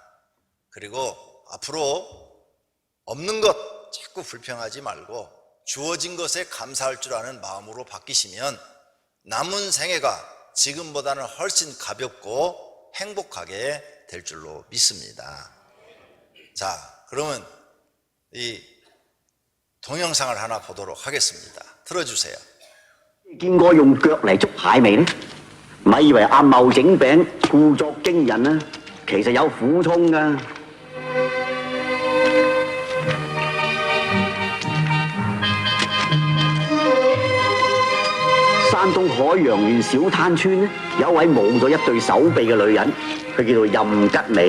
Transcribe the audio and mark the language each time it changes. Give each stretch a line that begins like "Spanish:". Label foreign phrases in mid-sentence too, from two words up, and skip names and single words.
Korean: 그리고 앞으로 없는 것 자꾸 불평하지 말고 주어진 것에 감사할 줄 아는 마음으로 바뀌시면 남은 생애가 지금보다는 훨씬 가볍고 행복하게 될 줄로 믿습니다. 자, 그러면 이 동영상을 하나 보도록 하겠습니다. 틀어주세요.
Cantonese: 見過用腳嚟捉蟹未呢？咪以為阿茂整餅故作驚人啊，其實有苦衷㗎。山東海洋縣小灘村呢，有位冇咗一對手臂嘅女人，佢叫做任吉美。